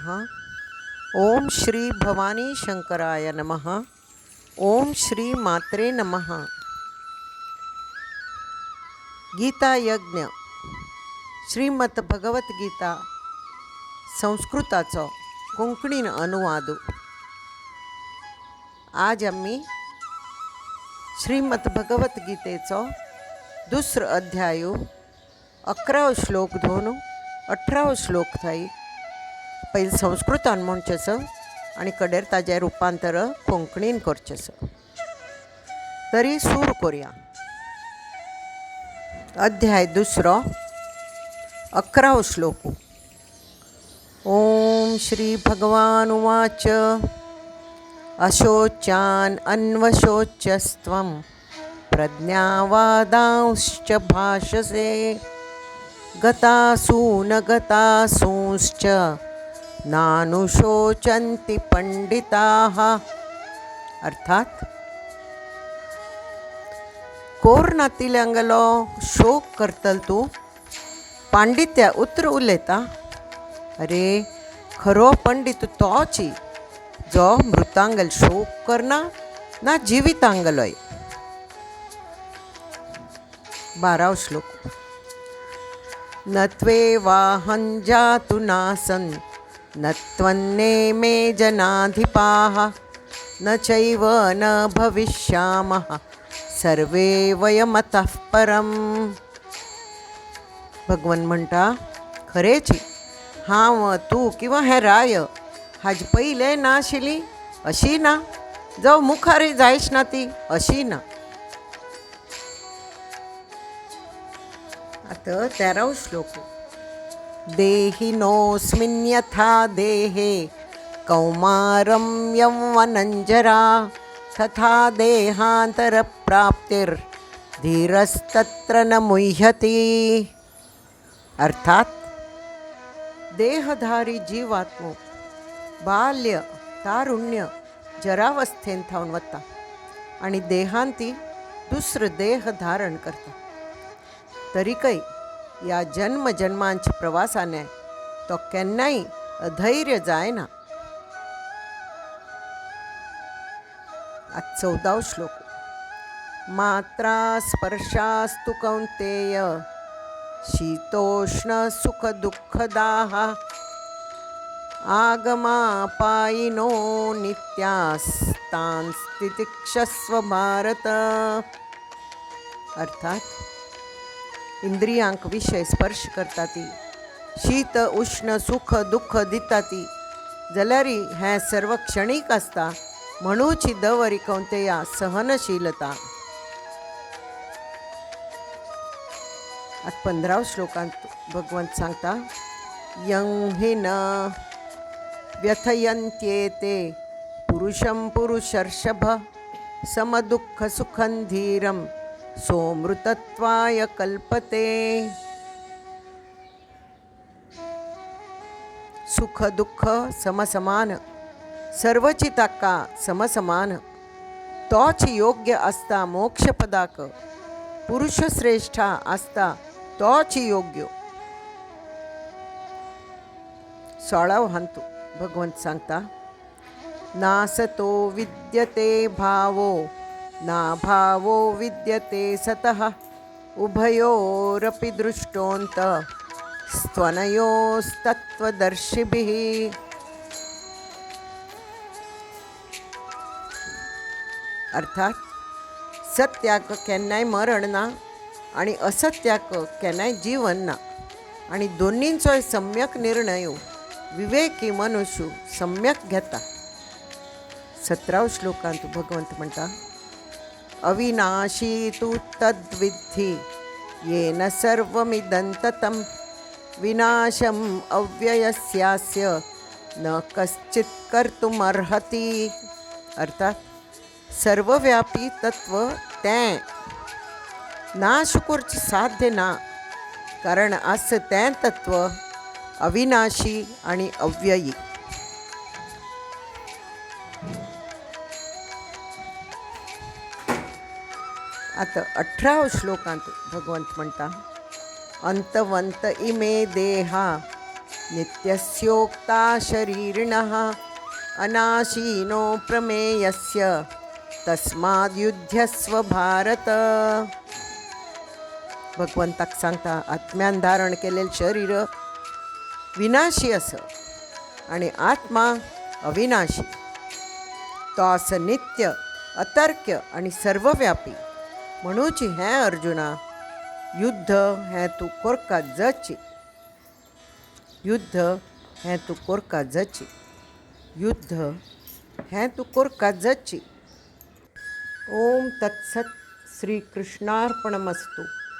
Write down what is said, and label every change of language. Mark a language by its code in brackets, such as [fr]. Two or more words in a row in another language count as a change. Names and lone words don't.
[sa] ओम श्री भवानी शंकराय नमः. ओम श्री मात्रे नमः. [kok] गीता यज्ञ श्रीमद भगवद्गीता संस्कृताचो कोंकणीन अनुवाद. आज आम्ही श्रीमद भगवद्गीतेचो दुसरो अध्याय 11 श्लोक धरून 18 श्लोक थाई. पहिले संस्कृतान म्हणचेसो आणि कडेर ताजे रुपांतर कोंकणीन करचेसो. तरी सूर करूया. अध्याय दुसरो 11 श्लोक. [sa] ओम श्री भगवान उवाच अशोच्यान अन्वशोच्यस्त्वं प्रज्ञावादांश्च भाषसे गतासून गतासूंश्च नानुशोचन्ति पंडिताः. [kok] अर्थात कोर नातिल्यांगलो शोक करतल तूं पांडित्या उतर उलयता. अरे खरो पंडित तोची जो मृतांगल शोक करना ना जिवितांगलोय. 12 श्लोक. [sa] न त्वेवाहं जातु नासन् न त्वन्नेमे जनाधिपाः न चैव न भविष्यामः सर्वे वयमतः परम्. [kok] भगवान म्हणटा खरेची हांव तूं किंवा हें राय हाजे पयले ना आशिल्ली अशी ना, जावं मुखारय जायच ना ती अशी ना. आता 13 श्लोक. [sa] देहिनोऽस्मिन् यथा देहे कौमारं यौवनञ्जरा तथा देहान्तरप्राप्तिर्धीरस्तत्र न मुह्यति. [kok] अर्थात देहधारी जीवात्मो बाल्य तारुण्य जरावस्थेन थावन वता आणि देहांती दुसरं देह धारण करता. तरीकय या जन्म जन्मांच्या प्रवासाने तो केन्नाय अधैर्य जायना. 14 श्लोक. [sa] मात्रा स्पर्शास्तु कौन्तेय शीतोष्ण सुख दुःखदाः आगमापायिनो नित्यास्तान् तितिक्षस्व भारत. [kok] अर्थात इंद्रियांक विषय स्पर्श करता ती, शीत उष्ण सुख दुःख दिता ती जाल्यार हें सर्व क्षणिक आसता. म्हणूची दवरी कौंतेया सहनशीलता. 15 श्लोकांत भगवंत सांगता [sa] यं हि न व्यथयन्त्येते पुरुषं पुरुषर्षभ समदुःख सुखं धीरं सोमृतत्वाय कल्पते. [kok] सुख दुःख समसमान सर्वची ताका समसमान तोच योग्य आसता मोक्षपदाक. पुरुष श्रेष्ठा आसता तोच योग्य. 16 हांतू भगवंत सांगता [sa] नासतो विद्यते भावो ना भावो विद्यते सतः उभयोरपि दृष्टोऽन्त स्त्वनयोस्तत्त्वदर्शिभिः. [kok] अर्थात सत्याक केन्नाय मरण ना आणि असत्याक केन्नाय जीवन ना आणि दोन्हींचोय सम्यक निर्णय विवेकी मनुष्य सम्यक घेता. 17 श्लोकांत भगवंत म्हणटा [sa] अविनाशी तु तद्विद्धि येन सर्वमिदं ततं विनाशम् अव्ययस्यास्य न कश्चित् कर्तुमर्हति. [kok] अर्थात सर्वव्यापी तत्व तें नाश करच साध्य ना, कारण असं तें तत्व अविनाशी आणि अव्ययी. आता 18 श्लोकांत भगवंत म्हणटा [sa] अंतवंत इमे देहा नित्यस्योक्ता शरीरिणः अनाशीनो प्रमेयस्य तस्माद्युध्यस्व भारत. [kok] भगवंताक सांगता आत्म्यान धारण केलेलं शरीर विनाशी असं आणि आत्मा अविनाशी. तो असं नित्य अतर्क्य आणि सर्वव्यापी. म्हणूच हें अर्जुना, युद्ध हें तूं कोरका जची. युद्ध हें तूं कोरका जची. युद्ध हें तूं कोरका जची. [sa] ओम तत्सत. श्री कृष्णार्पणमस्तु.